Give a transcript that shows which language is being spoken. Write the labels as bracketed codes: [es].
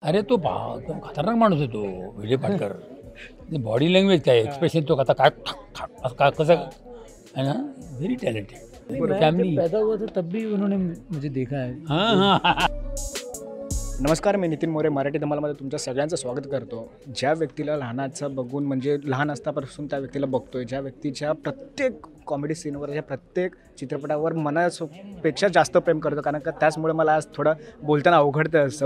[mr] अरे तो एकदम खतरनाक माणूस आहे तो विजय पाटकर. बॉडी लँग्वेज काय एक्सप्रेशन तो आता काय कसं है ना, व्हेरी टॅलेंटेड. [en] family [hi] पैदा हुआ था तब भी उन्होंने मुझे देखा है. हां हां. [mr] नमस्कार, मी नितीन मोरे मराठी धमालमध्ये तुमचं सगळ्यांचं स्वागत करतो. ज्या व्यक्तीला लहानाचं बघून म्हणजे लहान असतापासून त्या व्यक्तीला बघतोय, ज्या व्यक्तीच्या प्रत्येक कॉमेडी सीनवर, ज्या प्रत्येक चित्रपटावर मनापेक्षा जास्त प्रेम करतो, कारण का त्याचमुळे मला आज थोडं बोलताना अवघडतं असं.